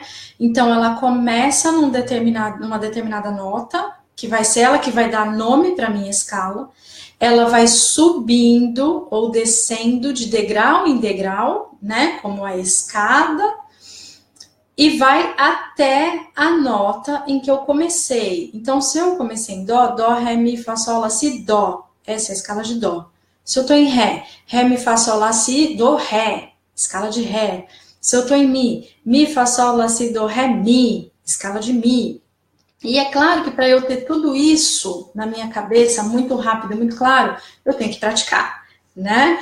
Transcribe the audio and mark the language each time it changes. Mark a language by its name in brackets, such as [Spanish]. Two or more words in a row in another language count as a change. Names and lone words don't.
[Portuguese] Então, ela começa numa determinada nota, que vai ser ela que vai dar nome para a minha escala, ela vai subindo ou descendo de degrau em degrau, né? Como a escada, e vai até a nota em que eu comecei. Então, se eu comecei em dó, dó, ré, mi, fá, sol, lá, si, dó. Essa é a escala de dó. Se eu tô em ré, ré, mi, fá, sol, lá, si, dó, ré. Escala de ré. Se eu tô em mi, fá, sol, lá, si, dó, ré, mi. Escala de mi. E é claro que para eu ter tudo isso na minha cabeça, muito rápido, muito claro, eu tenho que praticar, né?